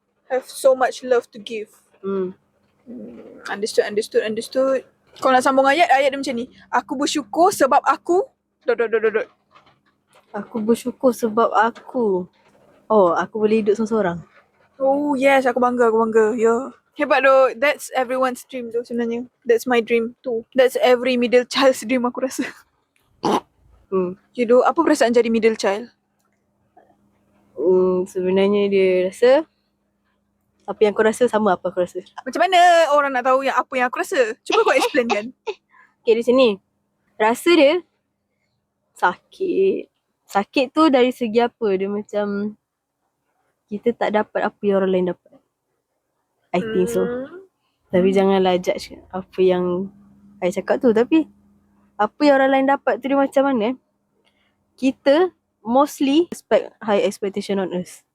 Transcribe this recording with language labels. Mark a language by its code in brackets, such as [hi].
[en] Have so much love to give. Understood. [ms] Kau nak sambung ayat dia macam ni. Aku bersyukur sebab aku. Aku bersyukur sebab aku. Aku boleh hidup seorang-seorang. [en] Oh yes, [ms] aku bangga. [en] Yeah. Hebat though. That's everyone's dream though [ms] sebenarnya. [en] That's my dream too. That's every middle child's dream [ms] aku rasa. [en] You know, [ms] apa perasaan jadi [en] middle child? [ms] Sebenarnya dia rasa apa yang kau rasa sama apa aku rasa. Macam mana orang nak tahu yang apa yang aku rasa? Cuba kau explain kan. Okay, di sini. Rasa dia sakit. Sakit tu dari segi apa? Dia macam kita tak dapat apa yang orang lain dapat. [en] I think so. [ms] Tapi janganlah judge apa yang I cakap tu. Tapi apa yang orang lain dapat tu dia macam mana? [en] Kita mostly expect high expectation on us.